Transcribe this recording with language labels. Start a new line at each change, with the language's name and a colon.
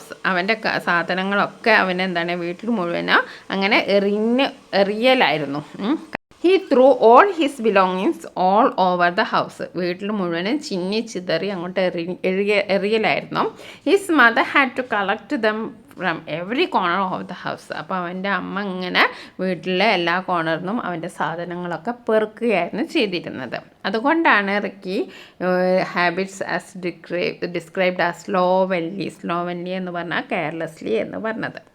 Malayalam: അവൻ്റെ സാധനങ്ങളൊക്കെ അവനെന്താണ് വീട്ടിൽ മുഴുവനോ അങ്ങനെ എറിയലായിരുന്നു.
English: He threw all his belongings all over the house.
Malayalam: വീട്ടിൽ മുഴുവനും ചിന്നി ചിതറി അങ്ങോട്ട് എറിയലായിരുന്നു.
English: His mother had to collect them from every corner of the house.
Malayalam: അപ്പോൾ അവൻ്റെ അമ്മ ഇങ്ങനെ വീട്ടിലെ എല്ലാ കോർണറിനും അവൻ്റെ സാധനങ്ങളൊക്കെ പെറുക്കുകയായിരുന്നു ചെയ്തിരുന്നത്. അതുകൊണ്ടാണ്
English: Ricky habits as described as slovenly
Malayalam: എന്ന് പറഞ്ഞാൽ കെയർലെസ്ലി എന്ന് പറഞ്ഞത്.